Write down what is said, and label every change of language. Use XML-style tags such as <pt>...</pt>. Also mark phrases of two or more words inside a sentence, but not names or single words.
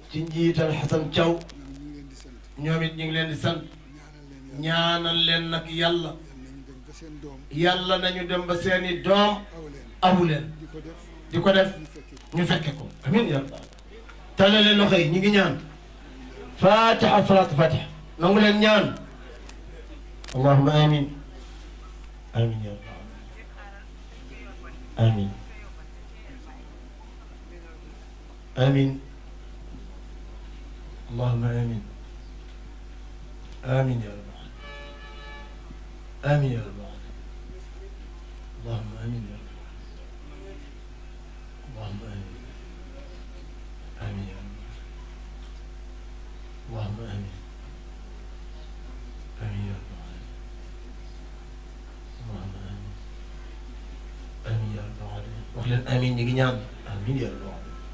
<wo>ci njiital Xasan Thiaw ñoom it ñu ngi leen di sant ñaanal leen nag yàlla yàlla nañu dem ba seeni doom awu leen di ko def ñu fekke ko amin yàlla talale loxo yi ñu ngi ñaan fatiha salaatu fatiha nangu leen ñaan</wo> <ar>اللهم آمين آمين يا الله آمين آمين اللهم آمين آمين يا الله آمين يا الله اللهم آمين يا رب اللهم آمين آمين يا رب اللهم آمين آمين يا رب اللهم آمين آمين يا رب العالمين وخلال آمين يجي نعم آمين يا رب العالمين</ar>